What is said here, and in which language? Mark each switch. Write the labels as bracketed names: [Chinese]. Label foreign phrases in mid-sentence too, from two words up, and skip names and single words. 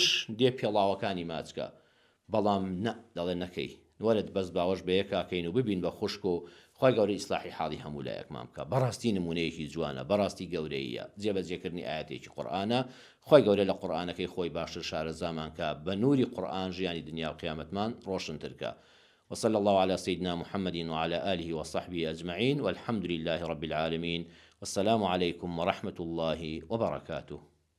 [Central Kurdish] دێ پێڵاوەکانی ماچکە بەڵام نە دەڵێ نەکەی وەرت بەس باوەش بە یەکاکەین و ببین بە خوشک و خی گەورە ئیسلاحی حاڵی هەموو لایەکمان بکە بەڕاستی نمونەیەکی جوانە بەڕاستی گەورەیە جێبەجێکردنی ئاەتێکی قورئانە خی گەورە لە قورئانەکەی خۆی باشتر شارە زامانکە بە نوری قورئان ژیانی دنیا و قیامەتمان ڕۆشنترکە [Arabic] وصلى الله على سيدنا محمد وعلى آله وصحبه أجمعين والحمد لله رب العالمين والسلام عليكم ورحمة الله وبركاته